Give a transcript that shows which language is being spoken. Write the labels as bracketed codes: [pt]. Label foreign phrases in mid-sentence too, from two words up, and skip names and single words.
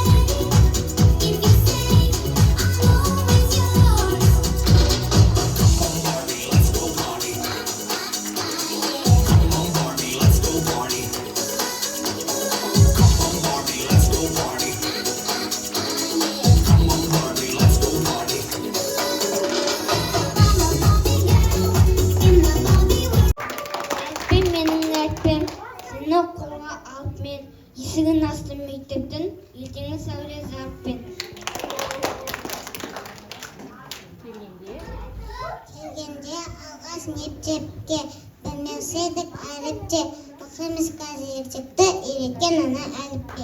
[en] If you say I'm always yours. Come on Barbie, let's go party. Come on Barbie, let's go party. Come on Barbie, let's go party. Come on Barbie, let's go party. [kk] Әліппем менің әліппем, сені қолға алып мен есігін астым мектептің, ертеңгі сәуле зарпен. Келгенде алғаш мектепке, білмеушедік әліпте, оқимыз қазір ертекті, үйреткен ана әліппе.